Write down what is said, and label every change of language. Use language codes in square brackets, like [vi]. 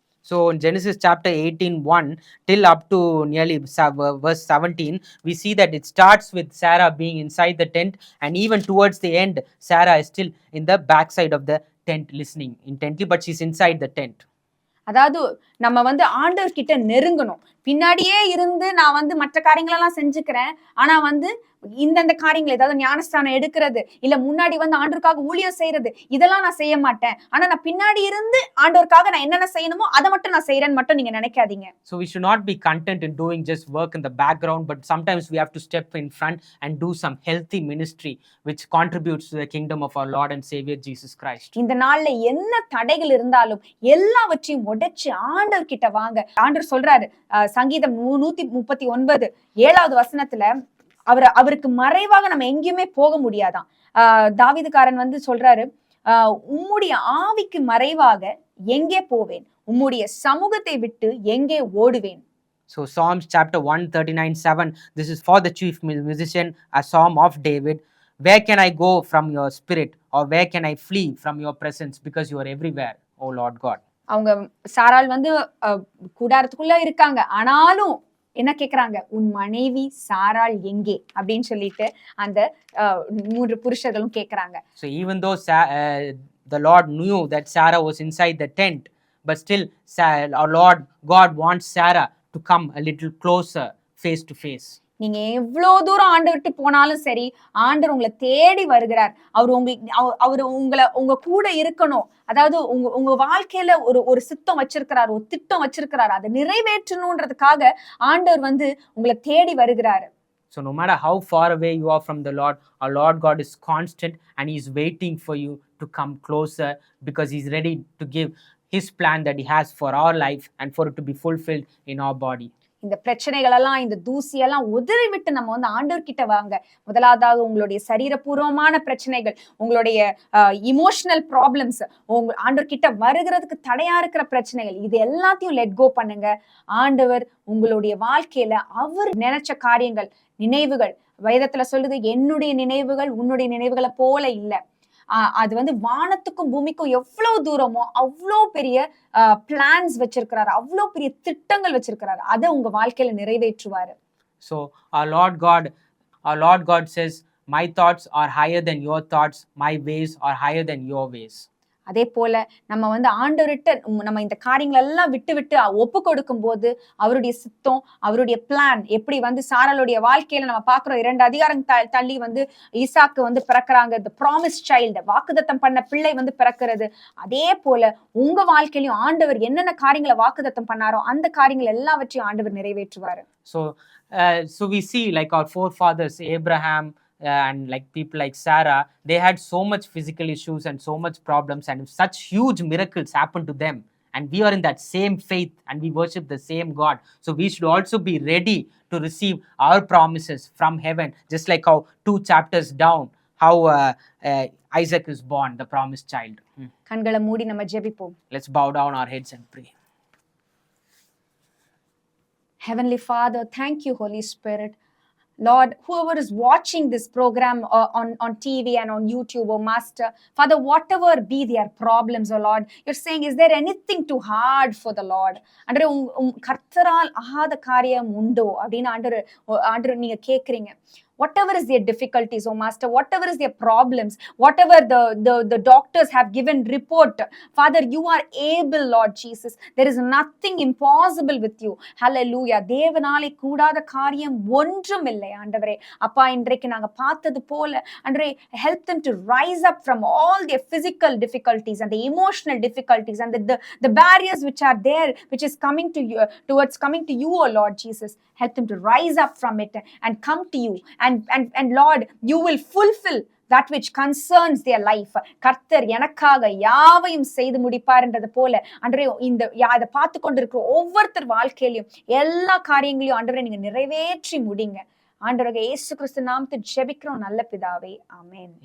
[en] So in Genesis chapter 18:1 till up to nearly verse 17, we see that it starts with Sarah being inside the tent, and even towards the end, Sarah is still in the backside of the tent listening intently, but she's inside the tent. [ta] அதாவது நம்ம வந்து ஆண்டவர் கிட்ட நெருங்கணும். பின்னாடியே இருந்து நான் வந்து மற்ற காரியங்களெல்லாம் செஞ்சுக்கிறேன். ஆனா வந்து இந்தந்த காரியங்கள், ஏதாவது ஞானஸ்தானம் எடுக்கிறது, இல்ல முன்னாடி வந்து ஆண்டவருக்காக ஊழியம் செய்யறது, இதெல்லாம் நான் செய்ய மாட்டேன். ஆனா நான் பின்னாடி இருந்து ஆண்டவருக்காக நான் என்னென்ன செய்யணுமோ அதை மட்டும் நான் செய்யறேன்னு மட்டும் நீங்க நினைக்காதீங்க. [en] So we should not be content in doing just work in the background, but sometimes we have to step in front and do some healthy ministry which contributes to the kingdom of our Lord and Savior Jesus Christ. [ta] இந்த நாள்ல என்ன தடைகள் இருந்தாலும் எல்லாவற்றையும் உடைச்சு ஆண்டவர் கிட்ட வாங்க. ஆண்டவர் சொல்றாரு, சங்கீதம் 139 7வது வசனத்துல, அவருக்கு மறைவாக நம்ம எங்கேயுமே போக முடியாதான். தாவீதுக்காரன் வந்து சொல்றாரு, உம்முடைய ஆவிக்கு மறைவாக எங்கே போவேன், உம்முடைய சமூகத்தை விட்டு எங்கே ஓடுவேன். [en] So Psalms chapter 139:7, this is for the chief musician, a psalm of David. Where can I go from your spirit, or where can I flee from your presence, because you are everywhere, O Lord God. [ta] அவங்க சாராள் வந்து கூடாரத்துக்குள்ள இருக்காங்க, ஆனாலும் என்ன கேக்குறாங்க, உன் மனைவி சாராள் எங்கே அப்படின்னு சொல்லிட்டு அந்த 3 புருஷர்களும் கேக்குறாங்க. [en] So even though the Lord knew that Sarah was inside the tent, but still our Lord God wants Sarah to come a little closer, face to face. [ta] நீங்க எவ்வளவு தூரம் ஆண்டவர்கிட்ட போனாலும் சரி, ஆண்டவர் உங்களை தேடி வருகிறார். அவர் உங்க கூட இருக்கணும். அதாவது உங்க வாழ்க்கையில ஒரு சித்தம் வச்சிருக்கிறார், ஒரு திட்டம் வச்சிருக்கிறார். அதை நிறைவேற்றணும்ன்றதுக்காக ஆண்டவர் வந்து உங்களை தேடி வருகிறாரு. [en] So no matter how far away you are from the Lord, our Lord God is constant and He is waiting for you to come closer, because He's ready to give His plan that He has for our life and for it to be fulfilled in our body. [ta] இந்த பிரச்சனைகள் எல்லாம், இந்த தூசியெல்லாம் உதறி விட்டு நம்ம வந்து ஆண்டவர் கிட்ட வாங்க. முதலாவதாக உங்களுடைய சரீரபூர்வமான பிரச்சனைகள், உங்களுடைய [en] emotional problems, [ta] ஆண்டவர் கிட்ட வருகிறதுக்கு தடையா இருக்கிற பிரச்சனைகள், இது எல்லாத்தையும் [en] let go [ta] பண்ணுங்க. ஆண்டவர் உங்களுடைய வாழ்க்கையில அவர் நினைச்ச காரியங்கள், நினைவுகள், வேதத்துல சொல்லுது, என்னுடைய நினைவுகள் உன்னுடைய நினைவுகளை போல இல்லை. அது வந்து வானத்துக்கும் பூமிக்கும் எவ்வளவு தூரமோ அவ்வளோ பெரிய பிளான்ஸ் வச்சிருக்கிறாரு, அவ்வளோ பெரிய திட்டங்கள் வச்சிருக்கிறாரு. அதை உங்க வாழ்க்கையில நிறைவேற்றுவாரு. [en] So our Lord God says, my thoughts are higher than your thoughts, my ways are higher than your ways. [ta] அதே போல நம்ம வந்து ஆண்டவர்கிட்ட நம்ம இந்த காரியங்கள் எல்லாம் விட்டு ஒப்பு கொடுக்கும் போது அவருடைய சித்தம், அவருடைய பிளான் எப்படி வந்து சாராளுடைய வாழ்க்கையில நம்ம பாக்குறோம். 2 அதிகாரம் தள்ளி வந்து ஈசாக்கு வந்து பிறக்கிறாங்க. [en] the promised child, [ta] வாக்குத்தத்தம் பண்ண பிள்ளை வந்து பிறக்கிறது. அதே போல உங்க வாழ்க்கையிலும் ஆண்டவர் என்னென்ன காரியங்களை வாக்குத்தத்தம் பண்ணாரோ அந்த காரியங்கள் எல்லாவற்றையும் ஆண்டவர் நிறைவேற்றுவாரு. [en] So we see, like our forefathers Abraham and like people like Sarah, they had so much physical issues and so much problems, and such huge miracles happened to them, and we are in that same faith and we worship the same God. So we should also be ready to receive our promises from heaven, just like how 2 chapters down, how Isaac is born, the promised child. [ta] கண்களை மூடி நம்ம ஜெபிப்போம். [en] Let's bow down our heads and pray. Heavenly Father, thank you, Holy Spirit. Lord, whoever is watching this program on TV and on YouTube, oh Master, Father, whatever be their problems, oh Lord, you're saying, is there anything too hard for the Lord? [ta] Andre கர்த்தரால் ஆகாத காரியம் உண்டோ அப்படின்னு ஆண்டவர் நீங்க கேக்குறீங்க. [en] Whatever is their difficulties, oh Master, whatever is their problems, whatever the doctors have given report, Father, you are able, Lord Jesus. There is nothing impossible with you. Hallelujah. [ta] தேவனாலே கூடாத காரியம் ஒன்றும் இல்லை ஆண்டவரே. அப்பா, இன்றைக்கு நாங்க பார்த்தது போல ஆண்டவரே, [en] help them to rise up from all their physical difficulties and the emotional difficulties and the barriers which are there, which is coming to you, towards coming to you, oh Lord Jesus. Help them to rise up from it and come to you. And Lord, you will fulfill that which concerns their life. [ta] கர்த்தர் எனக்காக யாவையும் செய்து முடிப்பார்ன்றது போல ஆண்டவரே, இந்த அதை பார்த்து கொண்டிருக்கிற ஒவ்வொருத்தர் வாழ்க்கையிலையும் எல்லா காரியங்களையும் ஆண்டவரே நீங்க நிறைவேற்றி முடிங்க. ஆண்டவரே, இயேசு கிறிஸ்து நாமத்தில் ஜெபிக்கிறோம் நல்ல பிதாவே. ஆமென்.